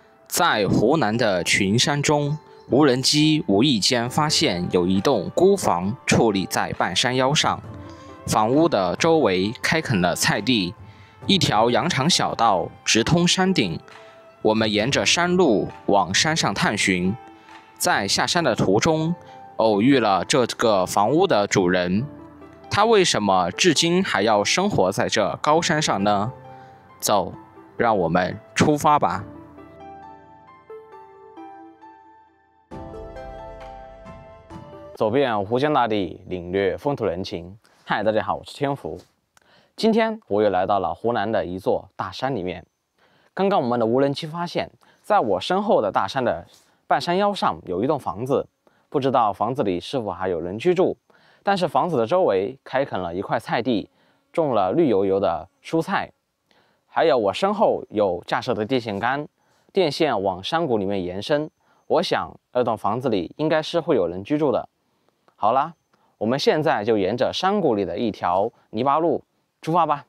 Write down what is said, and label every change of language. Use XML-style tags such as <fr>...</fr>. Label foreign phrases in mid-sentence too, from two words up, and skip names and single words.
<zh>在湖南的群山中，無人機無意間發現有一棟孤房矗立在半山腰上，房屋的周圍開墾了菜地，一條羊腸小道直通山頂。我們沿着山路往山上探尋，在下山的途中，偶遇了這個房屋的主人。他為什麼至今還要生活在這高山上呢？走，讓我們出發吧。走遍湖江大地，領略風土人情。嗨，大家好，我是天福。今天我又來到了湖南的一座大山裡面。剛剛我們的無人機發現，在我身後的大山的半山腰上有一棟房子，不知道房子裡是否還有人居住。但是房子的周圍開墾了一塊菜地，種了綠油油的蔬菜，還有我身後有架設的電線桿，電線往山谷裡面延伸。我想那棟房子裡應該是會有人居住的。好啦，我們現在就沿着山谷裡的一條泥巴路出發吧。</zh>